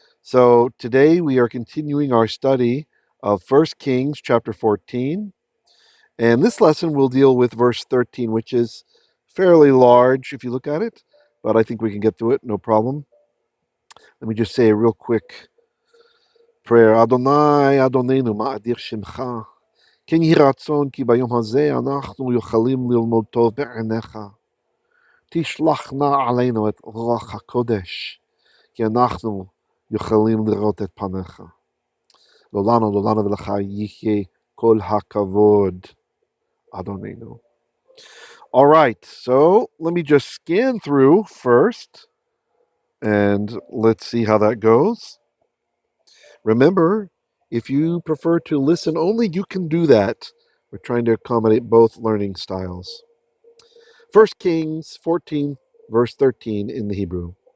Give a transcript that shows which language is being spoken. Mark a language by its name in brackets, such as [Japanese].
[English] So today we are continuing our study of First Kings chapter 14. And this lesson will deal with verse 13, which is fairly large if you look at it, but I think we can get through it, no problem. Let me just say a real quick prayer. [Hebrew] Adonai, Adonenu, ma'adir shemcha. כן יהי רצון כי ביום הזה אנחנו יכולים ללמוד טוב בעיניך. תשלח נא עלינו את רוח הקודש, כי אנחנו יכולים לראות את פניך. לעולנו ולך יחיה כל הכבוד, אדוננו. [English] All right, so let me just scan through first, and let's see how that goes. Remember, if you prefer to listen only, you can do that. We're trying to accommodate both learning styles. First Kings 14, verse 13 in the Hebrew.